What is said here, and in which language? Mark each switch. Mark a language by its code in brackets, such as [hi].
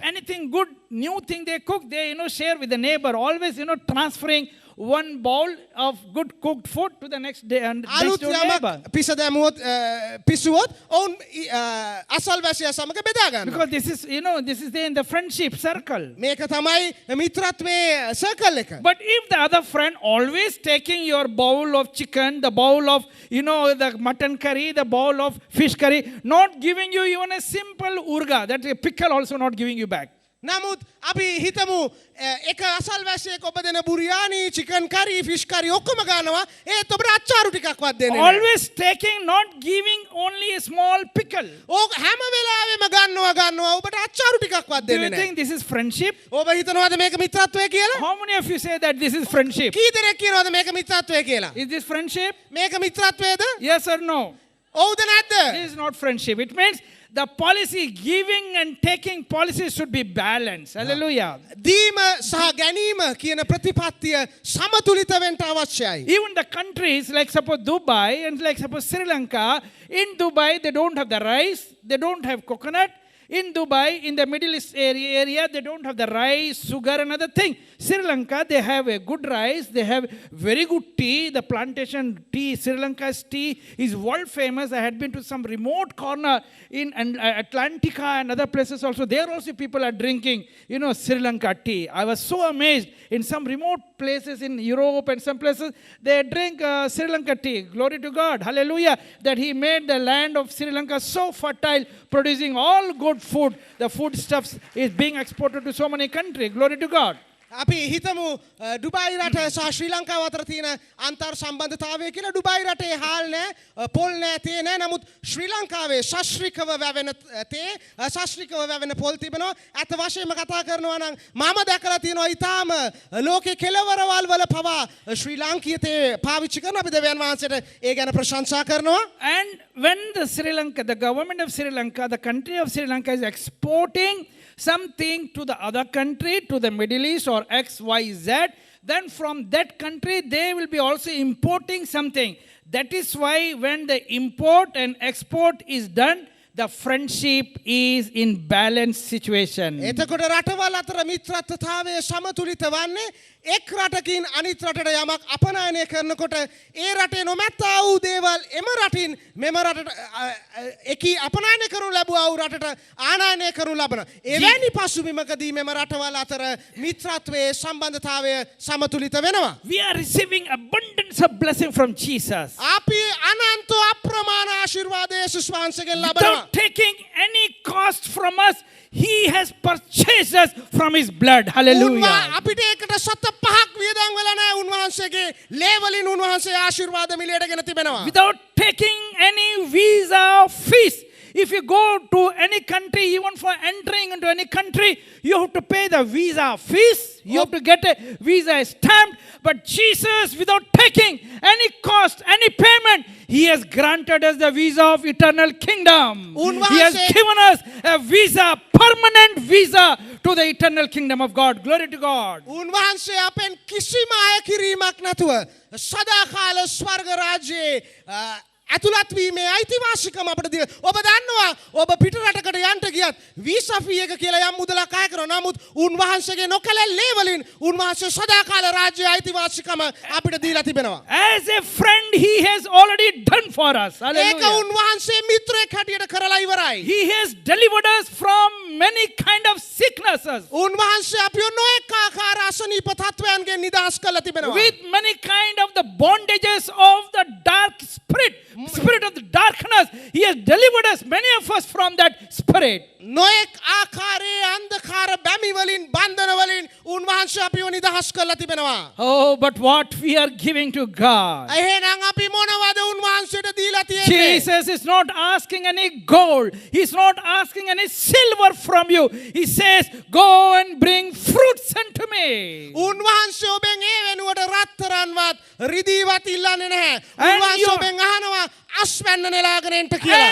[en] If anything good, new thing they cook, they share with the neighbor. Always, transferring one bowl of good cooked food to the next day and next [si] අලුත් [en] door [si] යමක් [en] neighbor. [si] පිස දැමුවොත් පිසුවොත් ඔවුන් අසල්වැසියා සමග බෙදා ගන්නවා. [en] Because this is there in the friendship circle. [si] මේක තමයි මිත්‍රත්වයේ circle එක. [en] But if the other friend always taking your bowl of chicken, the bowl of, the mutton curry, the bowl of fish curry, not giving you even a simple urga, that a pickle also not giving you back. [si] නමුත් අපි හිතමු එක අසල්වැසියෙක් ඔබ දෙන biryani, chicken කරි, fish කරි ඔක්කොම ගන්නවා. ඒත් ඔබට අච්චාරු ටිකක්වත් දෙන්නේ නැහැ. [en] Always taking, not giving only a small pickle. [si] ඕක හැම වෙලාවෙම ගන්නවා ඔබට අච්චාරු ටිකක්වත් [en] Do [si] දෙන්නේ [en] you [si] නැහැ. [en] think this is friendship? [si] ඔබ හිතනවාද මේක මිත්‍රත්වය කියලා? [en] How many of you say that this is friendship? [si] කී දෙනෙක් කියනවාද මේක මිත්‍රත්වය කියලා? [en] Is this friendship? [si] මේක මිත්‍රත්වයද? [en] Yes or no? [si] ඔව්ද නැද්ද? [en] This is not friendship. It means the policy, giving and taking policies should be balanced. Hallelujah. [si] දීම සහ ගැනීම කියන ප්‍රතිපත්තිය සමතුලිත වෙන්න අවශ්‍යයි. [en] Even the countries like suppose Dubai and like suppose Sri Lanka, in Dubai they don't have the rice, they don't have coconut. In Dubai, in the Middle East area, they don't have the rice, sugar, and other thing. Sri Lanka, they have a good rice, they have very good tea. The plantation tea, Sri Lanka's tea is world famous. I had been to some remote corner in Atlantica and other places also. There also people are drinking, Sri Lanka tea. I was so amazed. In some remote places in Europe and some places, they drink Sri Lanka tea. Glory to God. Hallelujah. That He made the land of Sri Lanka so fertile, producing all good food. The foodstuffs is being exported to so many countries. Glory to God. [si] අපි හිතමු Dubai රට සහ ශ්‍රී ලංකාව අතර තියෙන අන්තර් සම්බන්ධතාවය කියලා. ඩුබායි රටේ හාල් නැහැ, පොල් නැහැ, තේ නැහැ. නමුත් ශ්‍රී ලංකාවේ ශාස්ත්‍රීයව වැවෙන තේ, ශාස්ත්‍රීයව වැවෙන පොල් තිබෙනවා. අත වශයෙන්ම කතා කරනවා නම් මම දැකලා තියෙනවා ඊටාම ලෝකේ කෙළවරවල් වල පවා ශ්‍රී ලාංකීය තේ පාවිච්චි කරන අපි දෙවියන් වහන්සේට ඒ ගැන ප්‍රශංසා කරනවා. [en] And when the government of Sri Lanka, the country of Sri Lanka is exporting something to the other country, to the Middle East or XYZ, then from that country they will be also importing something. That is why when the import and export is done, the friendship is in balanced situation. [si] එතකොට රටවල් අතර මිත්‍රත්වතාවය සමතුලිත වන්නේ එක් රටකින් අනිත් රටට යමක් අපනයනය කරනකොට ඒ රටේ නොමැත්තා වූ දේවල් එම රටින් මෙම රටට එකී අපනයනය කරනු ලැබුවා වූ රටට ආනයනය කරනු ලබන. එවැනි පසුබිමකදී මෙම රටවල් අතර මිත්‍රත්වයේ සම්බන්ධතාවය සමතුලිත වෙනවා. [en] We are receiving abundance of blessing from Jesus. [si] අපි අනන්ත අප්‍රමාණ ආශිර්වාද යේසුස් වහන්සේගෙන් ලබනවා. [en] Without taking any cost from us, He has purchased us from His blood. Hallelujah. [si] අපිට ඒකට සත පහක් වියදම් වෙලා නැහැ. උන්වහන්සේගේ ලේ වලින් උන්වහන්සේ ආශිර්වාද මිලයට ගෙන තිබෙනවා. [en] Without taking any visa fees. If you go to any country, even for entering into any country, you have to pay the visa fees. You have to get a visa stamped. But Jesus, without taking any cost, any payment, He has granted us the visa of eternal kingdom. He has given us a visa, permanent visa to the eternal kingdom of God. Glory to God. [si] උන්වහන්සේ අපෙන් කිසිම අය කිරීමක් නැතුව සදාකාල ස්වර්ග රාජ්‍යයේ ඇතුළත් වීමේ අයිතිවාසිකම අපිට දී. ඔබ දන්නවා ඔබ පිට රටකට යන්න ගියත් වීසා ෆී එක කියලා යම් මුදලක් අය කරනවා. නමුත් උන්වහන්සේගේ නොකැලැල්ලේ වලින් උන්වහන්සේ සදාකාල රාජ්‍යයේ අයිතිවාසිකම අපිට දීලා තිබෙනවා. [en] As a friend, He has already done for us. [si] ඒක [en] Hallelujah. [si] උන්වහන්සේ මිත්‍රයෙක් හැටියට කරලා ඉවරයි. [en] He has delivered us from many kind of sicknesses, [si] උන්වහන්සේ අපිව නොඑක ආකාර අසනීප තත්වයන්ගෙන් නිදහස් කරලා තිබෙනවා. [en] with many kind of the bondages of the dark spirit of the darkness. He has delivered us, many of us, from that spirit. [si] නොඑක් ආකාරයේ අන්ධකාර බැමි වලින් බන්ධන වලින් උන්වහන්සේ අපිව නිදහස් කරලා තිබෙනවා. [en] Oh, but what we are giving to God. [si] එහෙනම් අපි මොනවද උන්වහන්සේට දීලා තියෙන්නේ? [en] Jesus is not asking any gold. He's not asking any silver from you. He says, go and bring fruits unto me. [si] උන්වහන්සේ ඔබෙන් ඒ වෙනුවට රත්තරන්වත් රිදීවත් ඉල්ලන්නේ නැහැ. උන්වහන්සේ ඔබෙන් අහනවා අස්වැන්න නෙලාගෙන එන්න කියලා.